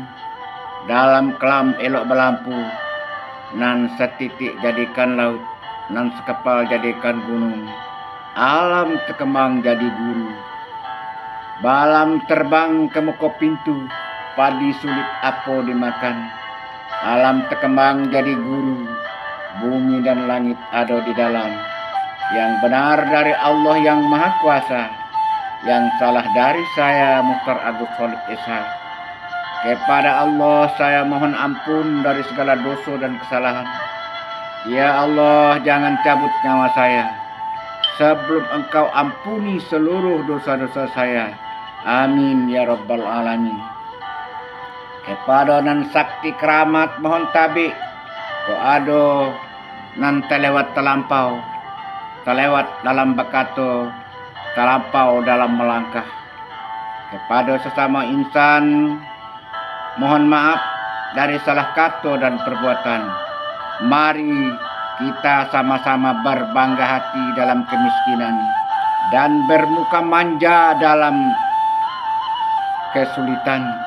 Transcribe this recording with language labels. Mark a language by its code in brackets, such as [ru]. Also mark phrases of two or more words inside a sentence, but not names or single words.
[min] Dalam kelam elok belampu. Nan setitik jadikan laut. Nan sekapal jadikan gunung. Alam tekemang jadi guru. Balam terbang ke muka pintu. Padi sulit apo dimakan. Alam tekemang jadi guru. [id] Bumi dan langit ada di dalam. Yang benar dari Allah yang Maha Kuasa. Yang salah dari saya Mukhtar Agus Khalid Esa. Kepada Allah saya mohon ampun dari segala dosa dan kesalahan. Ya Allah, jangan cabut nyawa saya sebelum Engkau ampuni seluruh dosa-dosa saya. [ar] آمين يا رب العالمين. [min] Kepada nan sakti keramat mohon tabi. Ko ado nan telewat terlampau. Terlewat dalam bakato. [id] Terlampau dalam melangkah. Kepada sesama insan mohon maaf dari salah kata dan perbuatan. Mari kita sama-sama berbangga hati dalam kemiskinan dan bermuka manja dalam kesulitan.